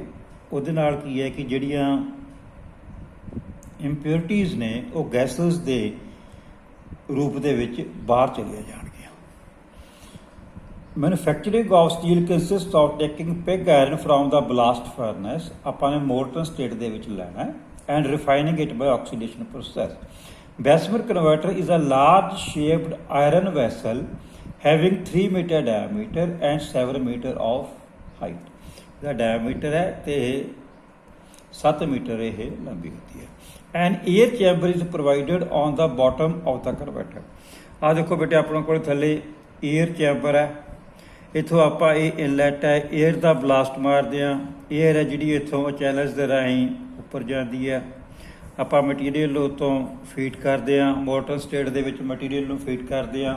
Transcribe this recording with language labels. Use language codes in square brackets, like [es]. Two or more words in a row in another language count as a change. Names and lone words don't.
[pa] ਉਹਦੇ ਨਾਲ ਕੀ ਹੈ ਕਿ ਜਿਹੜੀਆਂ ਇੰਪਿਓਰਿਟੀਜ਼ ਨੇ ਉਹ ਗੈਸਸ ਦੇ ਰੂਪ ਦੇ ਵਿੱਚ ਬਾਹਰ ਚਲੀਆਂ ਜਾਣਗੀਆਂ। [en] manufacturing of steel consist of taking pig iron from the blast furnace, [pa] ਆਪਾਂ ਨੇ [en] molten state [pa] ਦੇ ਵਿੱਚ ਲੈਣਾ ਹੈ, [en] and refining it by oxidation process. Bessemer converter is a large shaped iron vessel having 3 meter diameter and 7 meter of height। [pa] ਇਹਦਾ diameter ਹੈ ਤੇ 7 ਮੀਟਰ ਇਹ ਲੰਬੀ ਹੁੰਦੀ ਹੈ। [en] And air chamber is provided on the bottom of the converter। [pa] ਆਹ ਦੇਖੋ ਬੇਟੇ ਆਪਣੇ ਕੋਲ ਥੱਲੇ [en] air chamber [pa] ਹੈ, ਇੱਥੋਂ ਆਪਾਂ ਇਹ ਇਨਲੈਟ ਹੈ, ਏਅਰ ਦਾ ਬਲਾਸਟ ਮਾਰਦੇ ਹਾਂ। ਏਅਰ ਹੈ ਜਿਹੜੀ ਇੱਥੋਂ ਚੈਨਲਸ ਦੇ ਰਾਹੀਂ ਉੱਪਰ ਜਾਂਦੀ ਹੈ। ਆਪਾਂ ਮਟੀਰੀਅਲ ਉੱਤੋਂ ਫੀਡ ਕਰਦੇ ਹਾਂ, [en] molten state [pa] ਦੇ ਵਿੱਚ ਮਟੀਰੀਅਲ ਨੂੰ ਫੀਡ ਕਰਦੇ ਹਾਂ।